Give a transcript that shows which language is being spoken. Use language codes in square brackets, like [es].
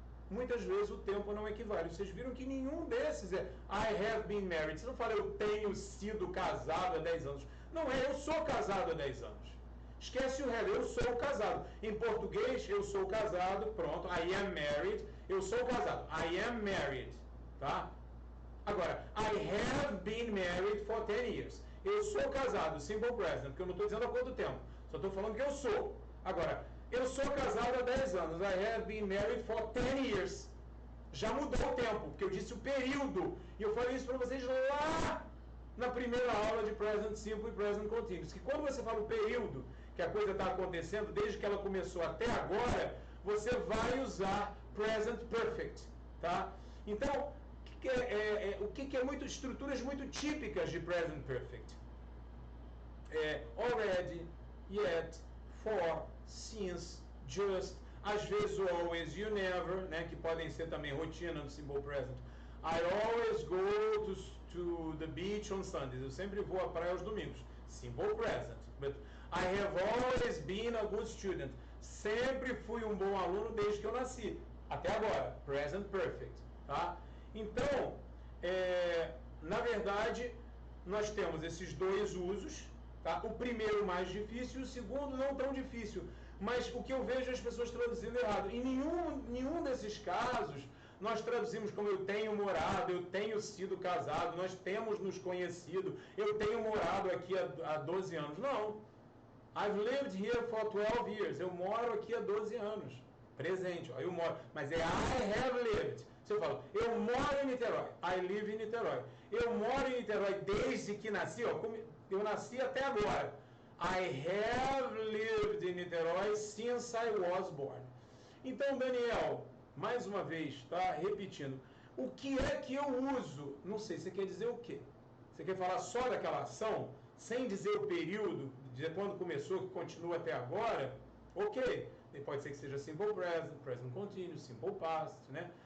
[pt] Muitas vezes o tempo não equivale. Vocês viram que nenhum desses é [en] I have been married. [pt] Você não fala eu tenho sido casado há 10 anos. Não é, eu sou casado há 10 anos. Esquece o have, eu sou casado. Em português, eu sou casado, pronto. [en] I am married. [pt] Eu sou casado. [en] I am married. Tá? [pt] Agora, [en] I have been married for 10 years. [pt] Eu sou casado, simple present, porque eu não estou dizendo há quanto tempo. Só estou falando que eu sou. Agora, eu sou casado há 10 anos. [en] I have been married for 10 years. [pt] Já mudou o tempo, porque eu disse o período. E eu falei isso para vocês lá na primeira aula de present simple e present continuous. Que quando você fala o período que a coisa está acontecendo, desde que ela começou até agora, você vai usar present perfect. Tá? Então, o que é muito, estruturas muito típicas de present perfect? Already, yet, for, since, just, às vezes o always, [en] you never, [pt] né, que podem ser também rotina no simple present. [en] I always go to the beach on Sundays. [pt] Eu sempre vou à praia aos domingos. [en] Simple present. But I have always been a good student. [pt] Sempre fui um bom aluno desde que eu nasci. Até agora. Present perfect. Tá? Então, na verdade, nós temos esses 2 usos. Tá? O primeiro mais difícil e o segundo não tão difícil. Mas o que eu vejo as pessoas traduzindo errado. Em nenhum desses casos, nós traduzimos como eu tenho morado, eu tenho sido casado, nós temos nos conhecido, eu tenho morado aqui há 12 anos. Não. [en] I've lived here for 12 years. [pt] Eu moro aqui há 12 anos. Presente, ó, eu moro. Mas [en] I have lived. [pt] Você fala, eu moro em Niterói. [en] I live in Niterói. [pt] Eu moro em Niterói desde que nasci, ó, eu nasci até agora. [en] I have lived in Niterói since I was born. [pt] Então, Daniel, mais uma vez, tá? Repetindo. O que é que eu uso? Não sei, você quer dizer o quê? Você quer falar só daquela ação, sem dizer o período, dizer quando começou, que continua até agora? Ok. Pode ser que seja simple present, present continuous, simple past, né?